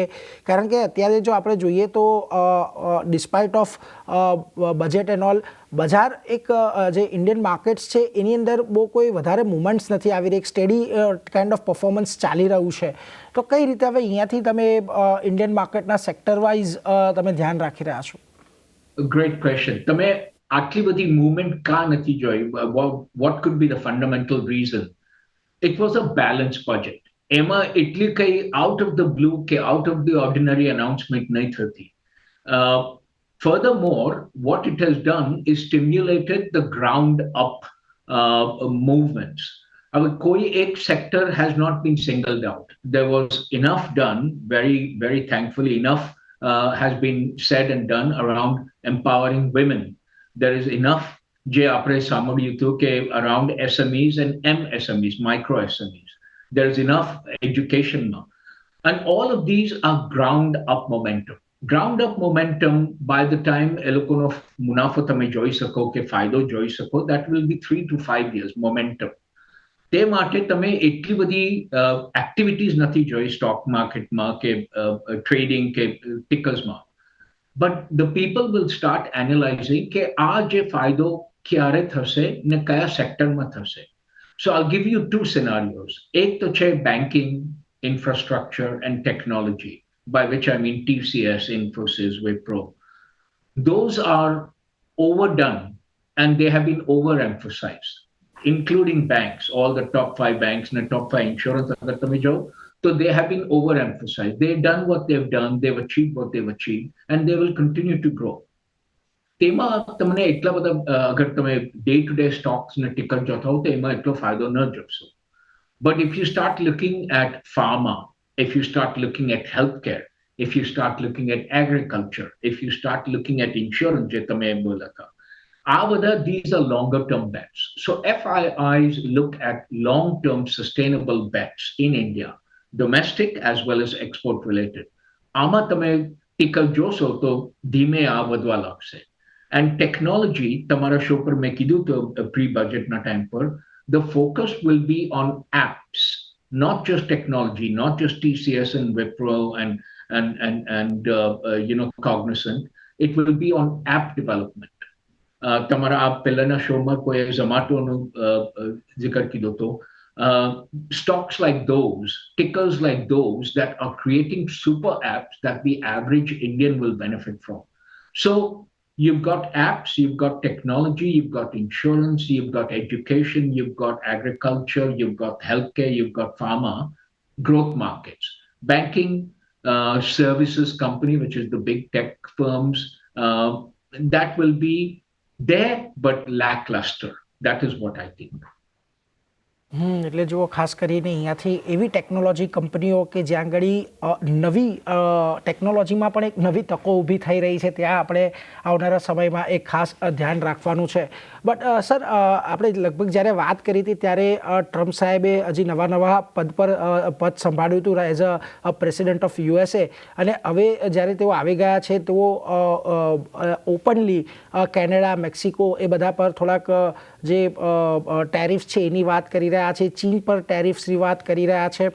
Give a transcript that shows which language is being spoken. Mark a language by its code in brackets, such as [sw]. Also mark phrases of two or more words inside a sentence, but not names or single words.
[gu] કારણ કે અત્યારે જો આપણે જોઈએ તો [en] despite of budget and all, [gu] બજાર એક જે [en] Indian markets [gu] છે એની અંદર બહુ કોઈ વધારે મુવમેન્ટ્સ નથી આવી રહી, એક [en] steady kind of performance [gu] ચાલી રહ્યું છે. તો કઈ રીતે હવે અહીંયાથી તમે ઇન્ડિયન માર્કેટના [en] sector wise [gu] તમે ધ્યાન રાખી રહ્યા છો? [en] Great question. [gu] તમે આટલી બધી મૂવમેન્ટ કા નથી જોઈ? [en] What could be the fundamental reason? It was a balanced budget. [gu] એમાં એટલી કઈ [en] out of the blue [gu] કે [en] out of the ordinary announcement [gu] નહીં થતી. [en] Furthermore, what it has done is stimulated the ground up movements. [gu] કોઈ એક [en] sector has not been singled out. There was enough done, very, very thankfully, enough has been said and done around empowering women. There is enough around SMEs and MSMEs, micro SMEs. There is enough education now. And all of these are ground up momentum. Ground up momentum, by the time [gu] એલોકોનો મુનાફો તમે જોઈ શકો કે ફાયદો જોઈ શકો, [en] that will be 3 to 5 years momentum. [gu] તે માટે તમે એટલી બધી એક્ટિવિટીઝ નથી જોઈ સ્ટોક માર્કેટમાં કે ટ્રેડિંગ કે ટિકર્સમાં. [en] But the people will start analyzing [gu] કે આ જે ફાયદો ક્યારે થશે ને કયા સેક્ટરમાં થશે. [en] So I'll give you two scenarios. [gu] એક તો છે [en] banking, infrastructure and technology, by which I mean TCS, Infosys, Wipro. Those are overdone and they have been overemphasized, including banks, all the top 5 banks and the top 5 insurance. So they have been overemphasized. They've done what they've done, they've achieved what they've achieved, and they will continue to grow. [gu] તેમાં તમને એટલા બધા અગર તમે [en] day to day stocks [gu] ને ટિકર જોતા હો તો એમાં એટલો ફાયદો ન જોશો. [en] But if you start looking at pharma, if you start looking at healthcare, if you start looking at agriculture, if you start looking at insurance, [gu] જે તમે બોલા હતા, [en] these are longer term bets. So FIIs look at long term sustainable bets in India, domestic as well as export related. [gu] આમાં તમે ટિકલ જોશો તો ધીમે આ વધવા લાગશે. [en] And technology, [gu] તમારા શો પર મેં કીધું તો [en] pre budget [gu] ના ટાઈમ પર, [en] the focus will be on apps not just technology, not just TCS and Wipro and Cognizant. It will be on app development. [gu] તમારા આ પહેલાના શોમાં કોઈ ઝોમેટોનો જિકર કીધો તો [en] stocks like those, tickers like those that are creating super apps that the average Indian will benefit from. So you've got apps, you've got technology, you've got insurance, you've got education, you've got agriculture, you've got healthcare, you've got pharma, growth markets, banking, services company, which is the big tech firms, that will be there but lackluster. That is what I think. [gu] એટલે જુઓ ખાસ કરીને અહીંયાથી એવી ટેકનોલોજી કંપનીઓ કે જ્યાં આગળ નવી ટેકનોલોજીમાં પણ એક નવી તકો ઊભી થઈ રહી છે, ત્યાં આપણે આવનારા સમયમાં એક ખાસ ધ્યાન રાખવાનું છે. [en] but sir, [gu] આપણે લગભગ જ્યારે વાત કરી હતી ત્યારે ટ્રમ્પ સાહેબે હજી નવા પદ સંભાળ્યું હતું [en] as a president of USA, [gu] અને હવે જ્યારે તેઓ આવી ગયા છે તેઓ ઓપનલી કેનેડા, મેક્સિકો એ બધા પર થોડાક જે ટેરિફ્સ છે એની વાત કરી રહ્યા છે, ચીન પર ટેરિફ્સની વાત કરી રહ્યા છે.